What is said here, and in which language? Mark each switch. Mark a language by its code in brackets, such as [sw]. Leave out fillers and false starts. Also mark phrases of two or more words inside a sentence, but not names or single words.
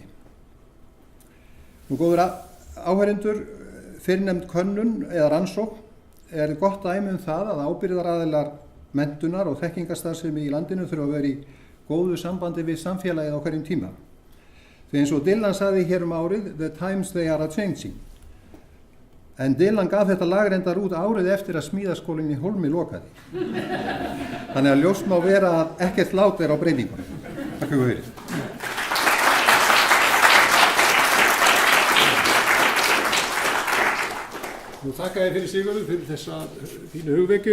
[is] Góður áheyrendur, fyrrnefnd könnun eða rannsókn er gott dæmi það að ábyrgðaraðilar menntunar og þekkingarstarfsemi í landinu þurfa að vera í góðu sambandi við samfélagið á hverjum tíma. Því eins og Dylan sagði hér árið, [en] the times they are a-changing. [is] En Dylan gaf þetta lag reyndar út árið eftir að smíðaskólinn í Hólmi lokaði. Þannig að ljóst má vera að ekkert lát er á breytingunum. Takk fyrir. Nú þakka ég fyrir Sigurður fyrir þessa fínu hugvekju.